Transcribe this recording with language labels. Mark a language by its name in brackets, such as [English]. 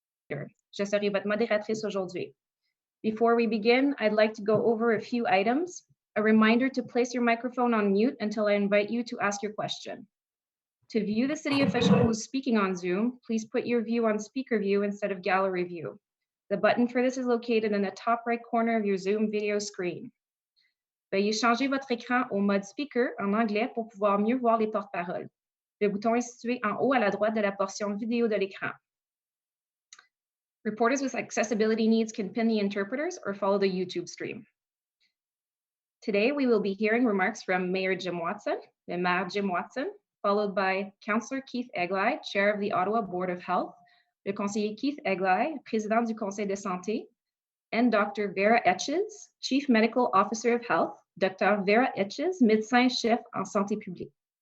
[French] Je serai votre modératrice aujourd'hui. [English] Before we begin, I'd like to go over a few items. A reminder to place your microphone on mute until I invite you to ask your question. To view the city official who's speaking on Zoom, please put your view on speaker view instead of gallery view. The button for this is located in the top right corner of your Zoom video screen. [French] Veuillez changer votre écran au mode speaker en anglais pour pouvoir mieux voir les porte-paroles. Le bouton est situé en haut à la droite de la portion vidéo de l'écran. [English] Reporters with accessibility needs can pin the interpreters or follow the YouTube stream. Today, we will be hearing remarks from Mayor Jim Watson, the Mayor Jim Watson, followed by Councillor Keith Egli, Chair of the Ottawa Board of Health, [French] le conseiller Keith Egli, Président du Conseil de Santé, [English] and Dr. Vera Etches, Chief Medical Officer of Health, Dr. [French] Vera Etches, médecin-chef en santé publique.